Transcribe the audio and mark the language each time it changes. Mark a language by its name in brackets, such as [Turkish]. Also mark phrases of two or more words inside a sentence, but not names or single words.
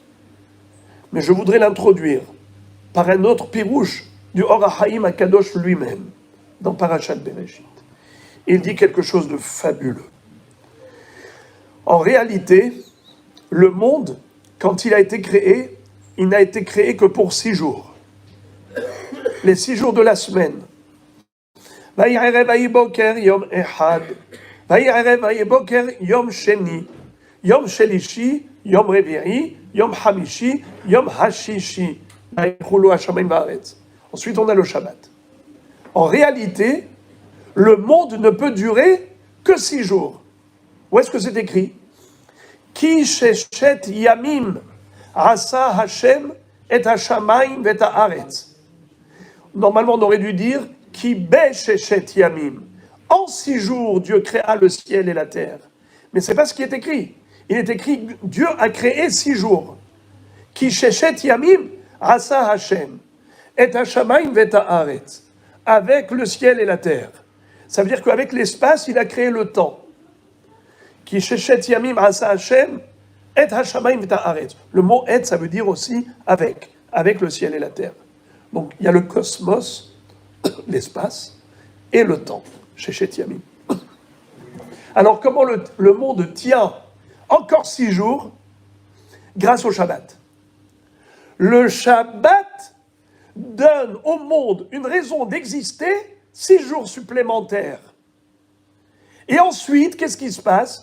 [French] Mais je voudrais l'introduire par un autre pirouche du Or HaChaim HaKadosh lui-même, dans Parashat Bereshit. Il dit quelque chose de fabuleux. En réalité, le monde, quand il a été créé, il n'a été créé que pour 6 jours. Les 6 jours de la semaine. [Hebrew] ויהי ערב ויהי בקר יום אחד. ויהי ערב ויהי בקר יום שני. יום שלישי, יום רביעי, יום חמישי, יום השישי. ויכלו השמים והארץ. [French] Ensuite, on a le Shabbat. En réalité, le monde ne peut durer que 6 jours. Où est-ce que c'est écrit? [Hebrew] כי ששת ימים עשה השם את השמים ואת הארץ. [French] Normalement, on aurait dû dire [Hebrew] כי בששת ימים. [French] En 6 jours, Dieu créa le ciel et la terre. Mais c'est pas ce qui est écrit. Il est écrit Dieu a créé 6 jours. [Hebrew] כי ששת ימים עשה השם את השמים ואת הארץ. [French] Avec le ciel et la terre. Ça veut dire qu'avec l'espace, il a créé le temps. [Hebrew] כי ששת ימים עשה השם את השמים ואת הארץ. [French] Le mot et, ça veut dire aussi avec le ciel et la terre. Donc il y a le cosmos, l'espace, et le temps, [Hebrew] ששת ימים. [French] Alors comment le monde tient encore 6 jours grâce au Shabbat? Le Shabbat donne au monde une raison d'exister 6 jours supplémentaires. Et ensuite, qu'est-ce qui se passe?